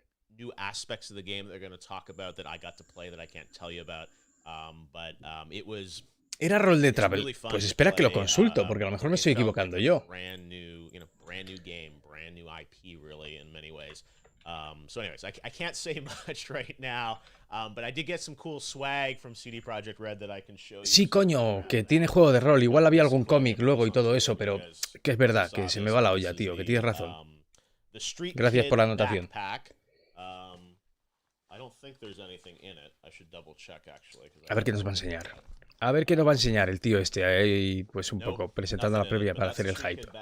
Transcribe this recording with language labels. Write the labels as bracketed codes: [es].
[en] New aspects of the game that they're going to talk about that I got to play that I can't tell you about, it was [es] Era rol de travel. Pues espera que lo consulto, porque a lo mejor me estoy equivocando yo. [en] Brand new game, brand new IP really in many ways. So anyways, I can't say much right now, but I did get some cool swag from CD PROJEKT Red that I can show you. [es] Sí, coño, que tiene juego de rol. Igual había algún cómic luego y todo eso, pero que es verdad, que se me va la olla, tío, que tienes razón. Gracias por la anotación. A ver qué nos va a enseñar. A ver qué nos va a enseñar el tío este ahí, pues un poco presentando la previa para hacer el hype.